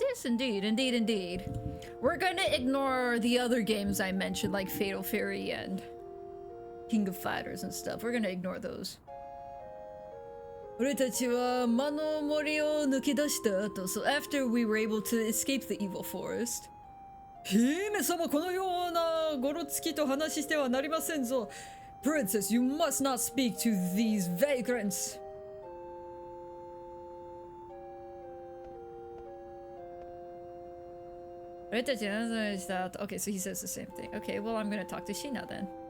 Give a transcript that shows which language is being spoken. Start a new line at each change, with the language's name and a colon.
English: Yes, indeed, indeed, indeed. We're gonna ignore the other games I mentioned, like Fatal Fury and King of Fighters and stuff. We're gonna ignore those.
Japanese: 俺たちは魔の森を抜け出した後、
English: so after we were able to escape the evil forest.
Japanese: 姫様、このようなごろつきと話してはなりませんぞ。
English: Princess, you must not speak to these vagrants. Okay, so he says the same thing. Okay, well, I'm gonna talk to Sheena then.